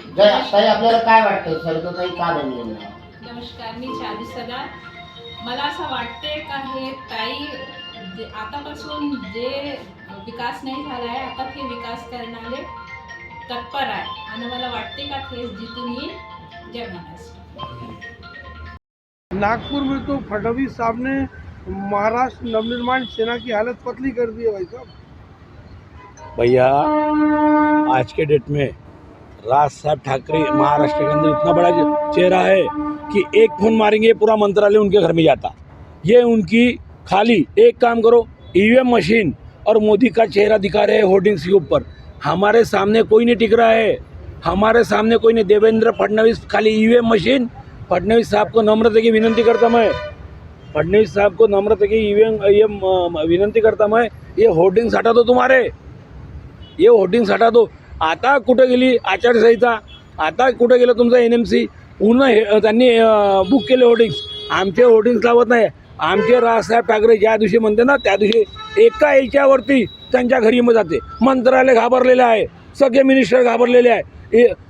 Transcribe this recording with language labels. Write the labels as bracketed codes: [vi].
[mr] ताई आपल्याला काय वाटतं सरिताताई का बनले नाही? नमस्कार, मी चादी सदार. मला असं वाटते का हे ताई आतापासून जे विकास नाही झाला आहे आता ते विकास करणारे तत्पर आहे आणि मला वाटते का ते जितून येईल. जय महाराष्ट्र. [hi] नागपुर में तो फडणवीस साहब ने महाराष्ट्र नवनिर्माण सेना की हालत पतली कर दी है भाई साहब। भैया आज के डेट में राज साहब ठाकरे महाराष्ट्र के अंदर इतना बड़ा चेहरा है कि एक फोन मारेंगे पूरा मंत्रालय उनके घर में जाता। ये उनकी खाली एक काम करो, ईवीएम मशीन और मोदी का चेहरा दिखा रहे हैं होर्डिंग्स के ऊपर। हमारे सामने कोई नहीं टिक रहा है, हमारे सामने कोई नहीं। देवेंद्र फडणवीस खाली ईवीएम मशीन। फडणवीस साहब को [mr] नम्रता की विनंती करता मैं, [hi] फडणवीस साहब को नम्रता की ईवीएम विनंती करता मैं, ये होर्डिंग्स हटा दो तुम्हारे, ये होर्डिंग्स हटा दो। [mr] आता कुठं गेली आचारसंहिता, आता कुठं गेलं तुमचं NMC? पूर्ण त्यांनी बुक केले होर्डिंग्स, आमचे होर्डिंग्स लावत नाही। आमचे राजसाहेब ठाकरे ज्या दिवशी म्हणते ना त्या दिवशी एका याच्यावरती त्यांच्या घरी मग जाते। मंत्रालय घाबरलेलं आहे, सगळे मिनिस्टर घाबरलेले आहे।